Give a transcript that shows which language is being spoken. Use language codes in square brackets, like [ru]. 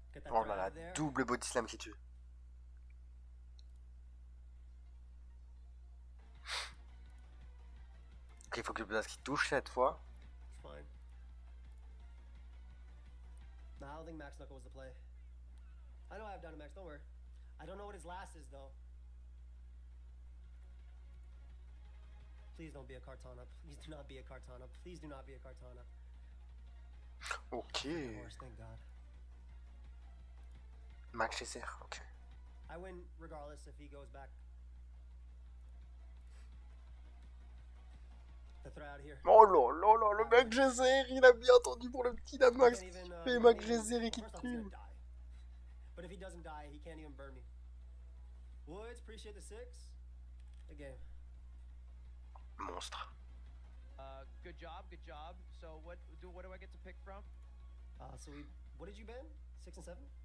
[fr] Oh là là, double body slam qui tue. Ok, il faut que le blast qui touche cette fois. [en] No, I don't think Max Knuckle was the play. I know I have Dynamax, don't worry. I don't know what his last is though. Please don't be a Kartana. Please do not be a Kartana. Please do not be a Kartana. Ok. Horse, thank God. Max Chaser, ok. I win regardless if he goes back. The threat out of here. [fr] Oh là là là, le Max Chaser, il a bien entendu pour le petit Damax qui fait Max Chaser et qui tue. [en] But if he doesn't die, he can't even burn me. Woods, appreciate the 6. Good game. [fr] Monstre. [en] Good job, good job. So what do I get to pick from? What did you ban? 6 and 7?